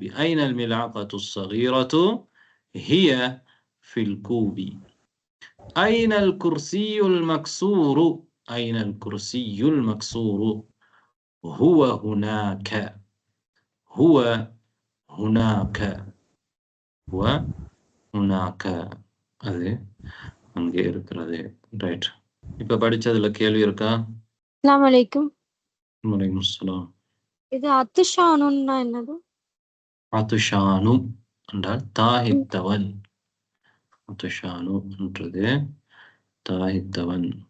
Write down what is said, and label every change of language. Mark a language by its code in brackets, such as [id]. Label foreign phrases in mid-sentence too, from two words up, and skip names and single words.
[ar] أين الملعقة الصغيرة، هي في الكوب. أين الكرسي المكسور، أين الكرسي المكسور، هو هناك، هو هناك، هو هناك. [ta] அது அங்கே இருக்கிறது. ரைட். இப்ப படிச்சதுல கேள்வி இருக்கா? [ar] السلام عليكم. وعليكم السلام. [ta] இது அத்துஷானுன்னா என்னது? அத்துஷானு என்றால் தாகித்தவன். அத்துஷானு என்றது தாகித்தவன்.